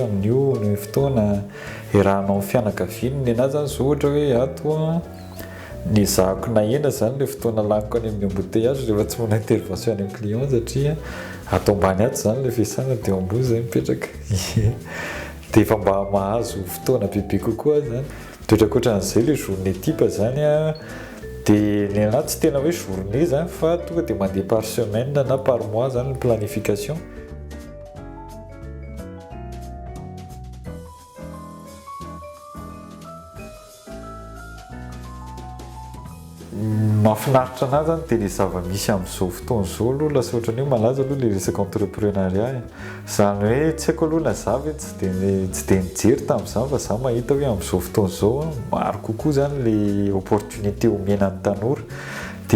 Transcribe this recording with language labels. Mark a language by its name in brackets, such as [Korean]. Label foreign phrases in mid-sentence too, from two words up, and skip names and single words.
[Malagasy] amin'io ny fotoana irahanao amin'ny fianakaviana ny anahy zany zao ohatra hoe ato ny zahako na ena zany ilay fotoana laniko any amin'ny embouteillage rehefa tsy manao intervention any amin'ny client satria ato ambany ato zany ilay fiasana dia eo ambony zay mipetraka dia efa mba mahazo fotoana bebe kokoa zany toetraka ohatran'izay ilay [French] journée type [Malagasy] zany dia ny anahy tsy tena hoe journée zany fa tonga dia mandeha [French] par semaine [Malagasy] na [French] par mois [Malagasy] zany ny planification. Mahafinaritra anahy zany dia ilay zava-misy amin'izao fotoana izao aloha lasa ohatran'ny hoe malaza aloha ilay resaka entrepreneuriat zany hoe tsy haiko aloha na za ve tsy dia nijery tamin'izany fa za mahita hoe amin'izao fotoana izao maro kokoa zany ilay opportunité omenan'ny tanora dia